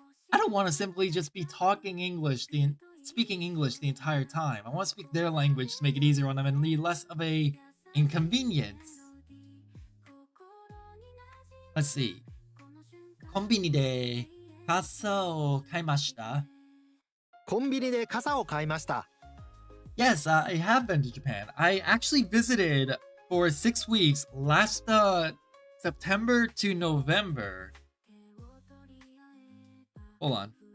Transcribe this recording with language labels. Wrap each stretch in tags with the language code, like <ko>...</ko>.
<en>I don't want to simply just be speaking English the entire time. I want to speak their language to make it easier on them and lead less of a inconvenience. Let's see.</en> <ja>コンビニで傘を買いました。コンビニで傘を買いました。</ja> <en>Yes, I have been to Japan. I actually visited for 6 weeks last September to November. Hold on.</en>